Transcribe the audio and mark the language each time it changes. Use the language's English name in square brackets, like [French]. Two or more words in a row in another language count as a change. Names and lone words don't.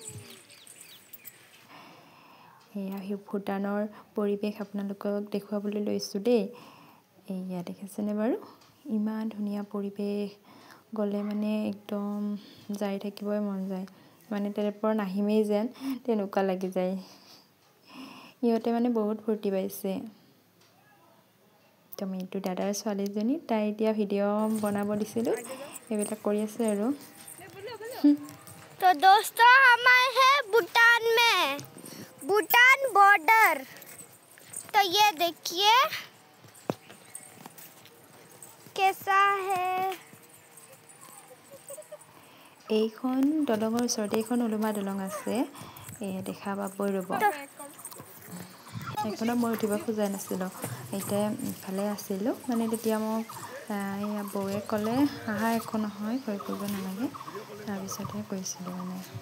[Assamese] এয়া ভূটানৰ পৰিৱেশ আপোনালোকক দেখুৱাবলৈ লৈছোঁ দেই এয়া দেখিছেনে বাৰু ইমান ধুনীয়া পৰিৱেশ গ'লে মানে একদম যাই থাকিবই মন যায় মানে তাৰপৰা নাহিমেই যেন তেনেকুৱা লাগি যায় ইহঁতে মানে বহুত ফূৰ্তি পাইছে তুমি এইটো দাদাৰ ছোৱালীজনী তাই এতিয়া ভিডিঅ' বনাব দিছিলোঁ এইবিলাক কৰি আছে আৰু [Hindi] तो दोस्तों हमारे हैं भूटान बॉर्डर तो ये देखिए कैसा है [Assamese] এইখন দলঙৰ ওচৰতে এইখন ওলোমা দলং আছে দেখা পাবই ৰ'ব এইখনত মই উঠিব খোজা নাছিলোঁ এতিয়া ইফালে আছিলোঁ মানে তেতিয়া মোক বৌয়ে ক'লে আহা একো নহয় ভয় কৰিব নালাগে তাৰপিছতহে কৈছিলোঁ মানে